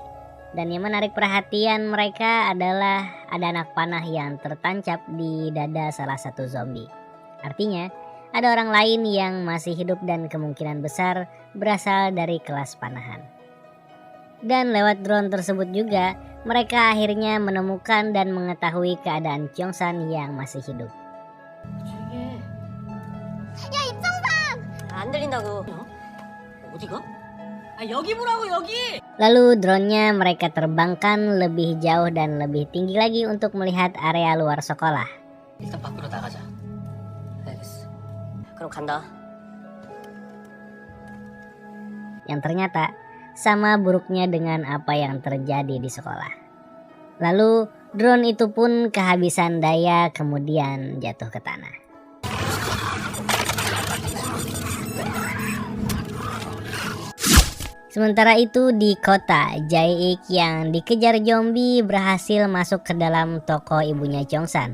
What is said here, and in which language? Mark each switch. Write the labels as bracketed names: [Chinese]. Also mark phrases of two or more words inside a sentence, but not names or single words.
[Indonesian] Dan yang menarik perhatian mereka adalah ada anak panah yang tertancap di dada salah satu zombie. Artinya, ada orang lain yang masih hidup dan kemungkinan besar berasal dari kelas panahan. Dan lewat drone tersebut juga, mereka akhirnya menemukan dan mengetahui keadaan Cheongsan yang masih hidup. [Korean] 야, 입정상! 안 들린다고. 어디가? 아, 여기 보라고, 여기! [Indonesian] Lalu drone-nya mereka terbangkan lebih jauh dan lebih tinggi lagi untuk melihat area luar sekolah. [Korean] 일단 밖으로 나가자. 그럼 간다. [Indonesian] Yang ternyata sama buruknya dengan apa yang terjadi di sekolah. Lalu drone itu pun kehabisan daya kemudian jatuh ke tanah. Sementara itu di kota, Jae-ik yang dikejar zombie berhasil masuk ke dalam toko ibunya Cheong-san.